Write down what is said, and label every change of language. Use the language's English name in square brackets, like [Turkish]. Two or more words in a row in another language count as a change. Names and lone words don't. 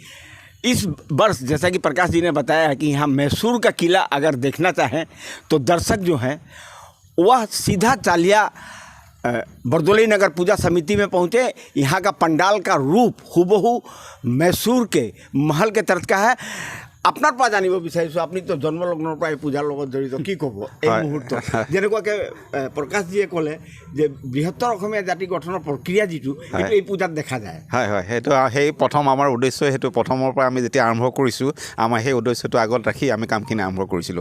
[Hindi] इस वर्ष जैसा कि प्रकाश जी ने बताया है कि यहाँ मैसूर का किला अगर देखना चाहें तो दर्शक जो हैं वह सीधा चालिया बरदोलई नगर पूजा समिति में पहुँचे। यहाँ का पंडाल का रूप हुबहू मैसूर के महल के तरह का है। [Assamese] আপনার পা জানিব বিচাৰিছোঁ, আপুনি তো জন্মলগ্নৰ পৰাই পূজাৰ লগত জড়িত, কি ক'ব এই মুহূৰ্তত? যেনেকুৱাকৈ প্ৰকাশজীয়ে ক'লে যে বৃহত্তৰ অসমীয়া জাতি গঠনৰ প্ৰক্ৰিয়া যিটো সেইটো এই পূজাত দেখা যায়। হয় হয়, সেইটো সেই প্ৰথম আমাৰ উদ্দেশ্য, সেইটো প্ৰথমৰ পৰা আমি যেতিয়া আৰম্ভ কৰিছোঁ আমাৰ সেই উদ্দেশ্যটো আগত ৰাখি আমি কামখিনি আৰম্ভ কৰিছিলোঁ।